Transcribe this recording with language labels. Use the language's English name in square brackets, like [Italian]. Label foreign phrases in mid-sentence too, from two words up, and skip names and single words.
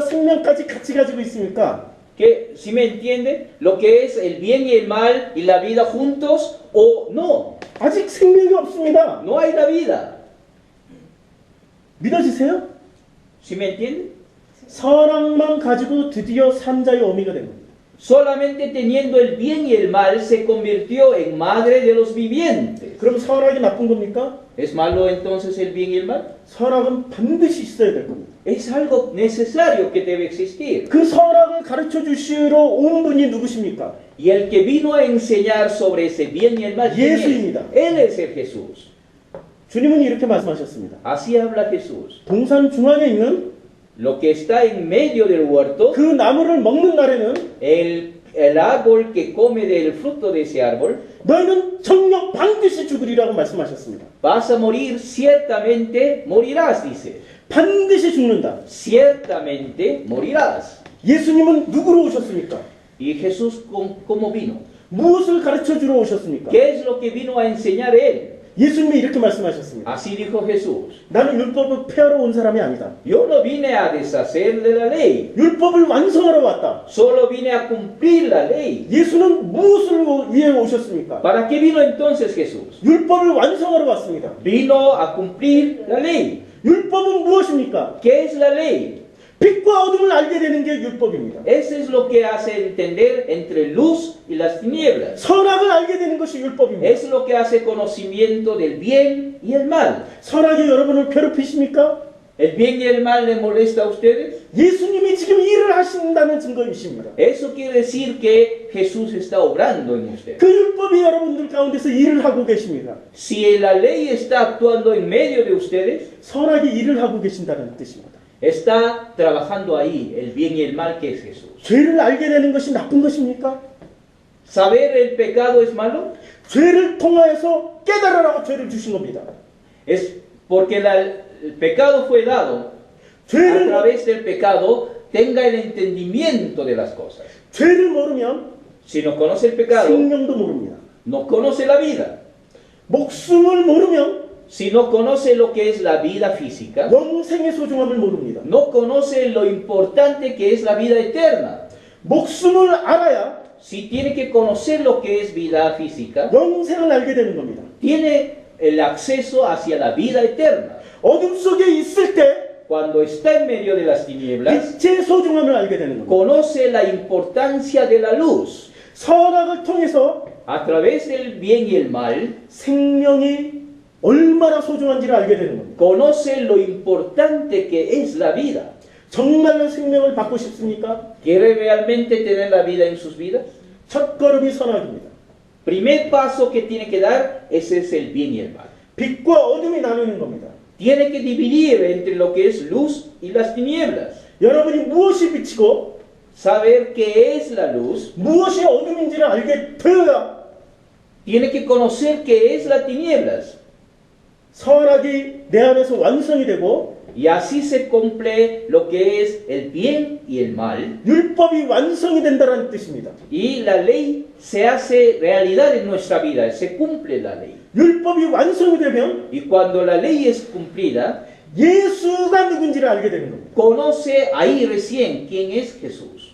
[Korean] 생명까지 같이 가지고 있습니까? [Spanish] ¿Qué, si me entiende? ¿Lo que es el bien y el mal y la vida juntos o no? [Korean] 아직 생명이 없습니다. [Spanish] No hay la vida. [Korean] 믿어지세요? [Spanish] ¿Si me entiende? [Korean] 선악만 가지고 드디어 산자의 어미가 된 겁니다. [Spanish] Solamente teniendo el bien y el mal se convirtió en madre de los vivientes. [Korean] 그럼 선악이 나쁜 겁니까? [Spanish] ¿Es malo entonces el bien y el mal? [Korean] 선악은 반드시 있어야 될 겁니다. [Spanish] Es algo necesario que debe existir. [Korean] 그 선악을 가르쳐 주시러 온 분이 누구십니까? [Spanish] Y el que vino a enseñar sobre ese bien y el mal, ¿quién es? [Korean] 예수입니다. [Spanish] Él es el Jesús. [Korean] 주님은 이렇게 말씀하셨습니다. [Spanish] Así habla Jesús. [Korean] 동산 중앙에 있는 [Spanish] Lo que está en medio del huerto, [Korean] 그 나무를 먹는 날에는 [Spanish] el árbol que come del fruto de ese árbol, [Korean] 너희는 정녕 반드시 죽으리라고 말씀하셨습니다. [Spanish] vas a morir, ciertamente morirás, dice. [Korean] 반드시 죽는다. [Spanish] Ciertamente morirás. [Korean] 예수님은 누구로 오셨습니까? [Spanish] ¿Y Jesús cómo vino? [Korean] 무엇을 가르쳐 주러 오셨습니까? [Spanish] ¿Qué es lo que vino a enseñar él? [Korean] 예수님이 이렇게 말씀하셨습니다. [Spanish] Así dijo Jesús. [Korean] 나는 율법을 폐하러 온 사람이 아니다. [Spanish] Yo no vine a deshacer de la ley, [Korean] 율법을 완성하러 왔다. [Spanish] solo vine a cumplir la ley. [Korean] 예수는 무엇을 위해 오셨습니까? [Spanish] ¿Para qué vino entonces Jesús? [Korean] 율법을 완성하러 왔습니다. [Spanish] Vino a cumplir la ley. [Korean] 율법은 무엇입니까? [Spanish] ¿Qué es la ley? [Korean] 빛과 어둠을 알게 되는 게 율법입니다. [Spanish] Eso es lo que hace entender entre luz y las tinieblas. [Korean] 선악을 알게 되는 것이 율법입니다. [Spanish] Es lo que hace conocimiento del bien y el mal. [Korean] 선악이 여러분을 괴롭히십니까? [Spanish] ¿El bien y el mal le molesta a ustedes? [Korean] 예수님이 지금 일을 하신다는 증거이십니다. [Spanish] Eso quiere decir que Jesús está obrando en ustedes. [Korean] 그 율법이 여러분들 가운데서 일을 하고 계십니다. [Spanish] Si la ley está actuando en medio de ustedes, [Korean] 선악이 일을 하고 계신다는 뜻입니다. [Spanish] está trabajando ahí el bien y el mal que es Jesús. [Korean] 죄를 알게 되는 것이 나쁜 것입니까? [Spanish] ¿Saber el pecado es malo? [Korean] 죄를 통하여서 깨달으라고 죄를 주신 겁니다. [Spanish] Es porque el pecado fue dado. A [Korean] 죄를, [Spanish] través del pecado tenga el entendimiento de las cosas. [Korean] 죄를 모르면 [Spanish] Si no conoce el pecado, [Korean] 생명도 모릅니다. [Spanish] no conoce la vida. [Korean] 목숨을 모르면 [Spanish] Si no conoce lo que es la vida física, [Korean] 영생의 소중함을 모릅니다. [Spanish] no conoce lo importante que es la vida eterna. [Korean] 목숨을 알아야 [Spanish] Si tiene que conocer lo que es vida física, [Korean] 영생을 알게 되는 겁니다. [Spanish] tiene el acceso hacia la vida eterna. [Korean] 어둠 속에 있을 때 [Spanish] Cuando está en medio de las tinieblas, [Korean] 빛의 소중함을 알게 되는 겁니다. [Spanish] conoce la importancia de la luz. [Korean] 선악을 통해서 [Spanish] A través del bien y el mal, [Korean] 생명이 얼마나 소중한지를 알게 되는 겁니다. [Spanish] conoce lo importante que es la vida. [Korean] 정말로 생명을 받고 싶습니까? [Spanish] ¿Quiere realmente tener la vida en sus vidas? [Korean] 첫 걸음이 선악입니다. [Spanish] Primer paso que tiene que dar, ese es el bien y el mal. [Korean] 빛과 어둠이 나누는 겁니다. [Spanish] Tiene que dividir entre lo que es luz y las tinieblas. [Korean] 여러분이 무엇이 빛이고 [Spanish] Saber qué es la luz, [Korean] 무엇이 어둠인지를 알게 되어야 [Spanish] tiene que conocer qué es las tinieblas. [Korean] 선악이 내 안에서 완성이 되고 [Spanish] Y así se cumple lo que es el bien y el mal. [Korean] 율법이 완성이 된다는 뜻입니다. [Spanish] Y la ley se hace realidad en nuestra vida, se cumple la ley. [Korean] 율법이 완성이 되면 [Spanish] Y cuando la ley es cumplida, [Korean] 예수가 누군지를 알게 되는 겁니다. [Spanish] conoce ahí recién quién es Jesús.